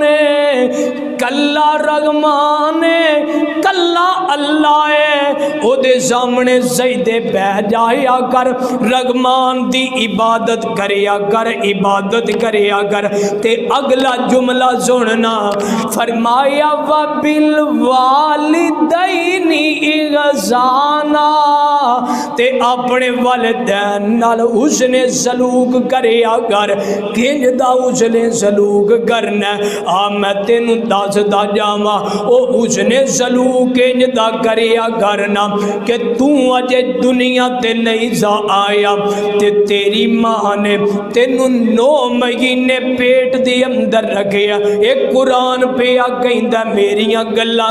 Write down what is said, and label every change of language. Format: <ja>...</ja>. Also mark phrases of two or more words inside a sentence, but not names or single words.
<pa>کلا رحمان کلا اللہ ہے اوہدے سامنے سجدے بہہ جایا کر رحمان دی عبادت کریا کر عبادت کریا کر تے اگلا جملہ سننا فرمایا</pa> <ar>وبالوالدين إحسانا</ar> <pa>تے اپنے والدین نال اوس نے سلوک کریا کر کنج دا اوس نے سلوک کرنا اے میں تینوں دسدا جاواں او اوس نے سلوک کنج دا کریا کرنا کہ توں اجے دنیا تے نہیں سی آیا تے تیری ماں نے تینوں 9 مہینے پیٹ دے اندر رکھیا اک قرآن پیا کہندا میریاں گلاں</pa>